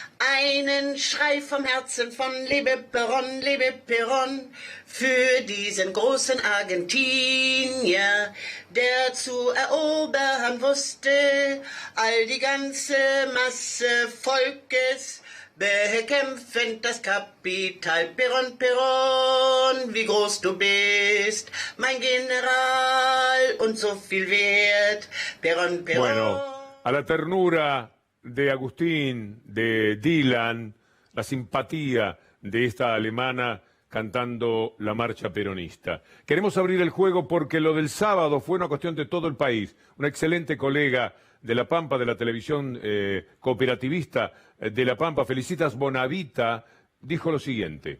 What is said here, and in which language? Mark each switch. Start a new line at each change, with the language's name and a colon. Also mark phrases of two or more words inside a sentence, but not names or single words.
German: Einen Schrei vom Herzen von Lebe Perón, für diesen großen Argentinier, der zu erobern wusste, all die ganze Masse Volkes, bekämpfend das Kapital. Perón, Perón, wie groß du bist, mein General, und so viel wert. Perón, Perón.
Spanish: Bueno, a la ternura de Agustín, de Dylan, la simpatía de esta alemana cantando la marcha peronista. Queremos abrir el juego porque lo del sábado fue una cuestión de todo el país. Una excelente colega de La Pampa, de la televisión cooperativista de La Pampa, Felicitas Bonavita, dijo lo siguiente.